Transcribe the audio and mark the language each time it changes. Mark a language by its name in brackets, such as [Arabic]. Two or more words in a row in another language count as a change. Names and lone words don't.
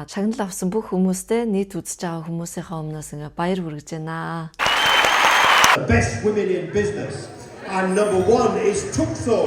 [Mongolian] Шагнал авсан бүх хүмүүстээ нийт үзэж байгаа хүмүүсийнхээ өмнөөс ингээ баяр хүргэж байна. [English] The best women in business, and number 1 is Tuxo.